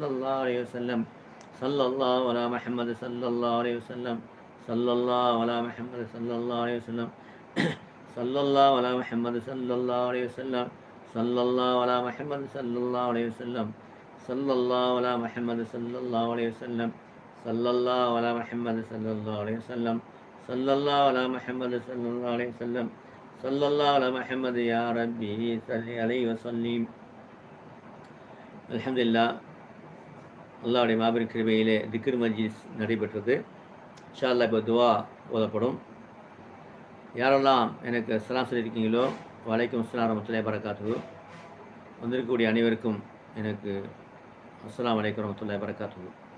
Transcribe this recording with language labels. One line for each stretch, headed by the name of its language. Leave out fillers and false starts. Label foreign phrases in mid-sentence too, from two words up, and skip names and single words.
Arabic: الله عليه وسلم صلى الله على محمد صلى الله عليه وسلم صلى الله على محمد صلى الله عليه وسلم صلى الله على محمد صلى الله عليه وسلم صلى الله على محمد صلى الله عليه وسلم صلى الله على محمد صلى الله عليه وسلم صلى الله على محمد صلى الله عليه وسلم صلى الله على محمد صلى الله عليه وسلم صلى الله على محمد يا ربي صل عليه وسلم அல்ஹம்துலில்லாஹ்.
Tamil: அல்லாஹ்வுடைய மாபெரும் கிருபையிலே
Arabic: ذكر مجلس
Tamil: நடைபெற்றது.
Arabic: إن شاء الله
Tamil: இப்போ துவா ஓதப்படும். யாரெல்லாம் எனக்கு அஸ்ஸலாம் சொல்லியிருக்கீங்களோ
Arabic: وعليكم السلام ورحمة الله وبركاته.
Tamil: வந்திருக்கக்கூடிய அனைவருக்கும் எனக்கு
Arabic: السلام وعليكم ورحمة الله وبركاته.